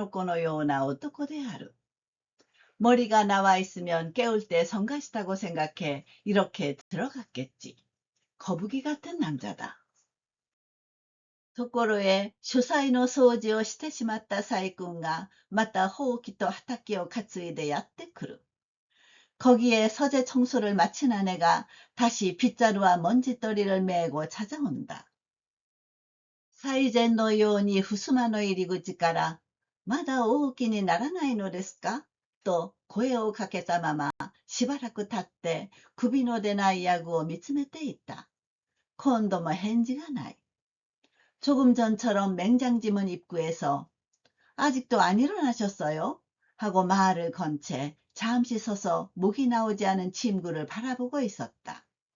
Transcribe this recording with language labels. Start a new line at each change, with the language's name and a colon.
Japanese: 頭が出ていては起こされる時に迷惑だと思ってかく潜り込んだのであろう。亀の子のような男である。
Korean: 머리가 나와 있으면 깨울 때 성가시다고 생각해 이렇게 들어갔겠지. 거북이 같은 남자다.
Japanese: ところへ書斎の掃除をしてしまった細君がまたほうきと畑を担いでやってくる。
Korean: 거기에 서재 청소를 마친 아내가 다시 빗자루와 먼지떨이를 메고 찾아온다.
Japanese: 最前のように襖の入り口からまだ大きにならないのですかと声をかけたまましばらく経って首の出ないヤグを見つめていた。今度も返事がない。
Korean: 조금 전처럼 맹장지문 입구에서 아직도 안 일어나셨어요? 하고 말을 건 채 잠시 서서 목이 나오지 않은 침구를 바라보고 있었다.